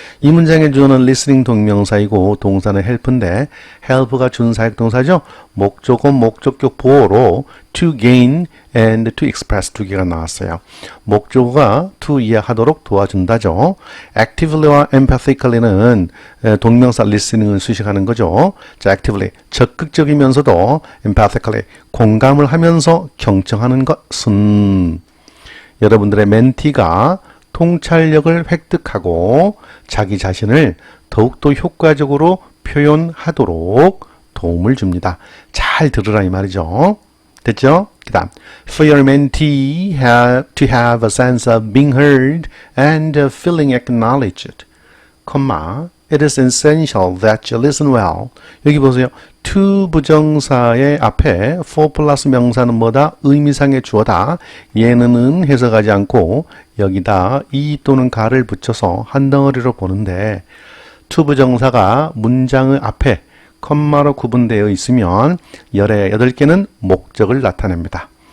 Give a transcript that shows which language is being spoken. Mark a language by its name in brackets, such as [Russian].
[Korean] 이 문장의 주어는 listening 동명사이고 동사는 help인데 help가 준사역 동사죠. 목적어 목적격 보어로 to gain and to express 두 개가 나왔어요. 목적어가 to 이해하도록 도와준다죠. actively와 empathically는 동명사 listening을 수식하는 거죠. 자, actively 적극적이면서도 empathically 공감을 하면서 경청하는 것은 여러분들의 멘티가 통찰력을 획득하고 자기 자신을 더욱더 효과적으로 표현하도록 도움을 줍니다. 잘 들으라 이 말이죠. 됐죠? 그 다음 [English] For your mentee to have a sense of being heard and feeling acknowledged, it is essential that you listen well. [Korean] 여기 보세요. to 부정사의 앞에 for 플러스 명사는 뭐다? 의미상의 주어다. 얘는 해석하지 않고 여기다 이 또는 가를 붙여서 한 덩어리로 보는데 to 부정사가 문장의 앞에 컴마로 구분되어 있으면 열의 8개는 목적을 나타냅니다.